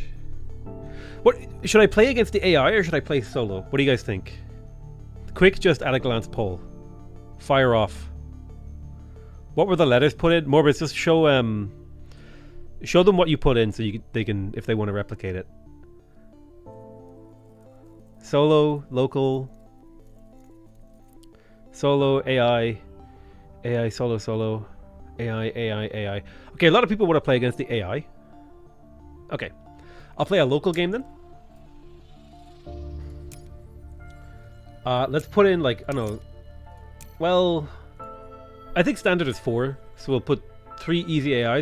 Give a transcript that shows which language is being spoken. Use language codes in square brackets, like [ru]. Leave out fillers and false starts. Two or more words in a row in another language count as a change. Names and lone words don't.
[en] What should I play against the AI or should I play solo? What do you guys think? Quick, just at a glance poll. Fire off. What were the letters put in? Morbus, just show them what you put in so they can, if they want to replicate it. Solo, local, solo, AI, AI, solo, solo, AI, AI, AI. Okay, a lot of people want to play against the AI. Okay, I'll play a local game then. Let's put in, like, I don't know. Well, I think standard is 4, so we'll put 3 easy AIs.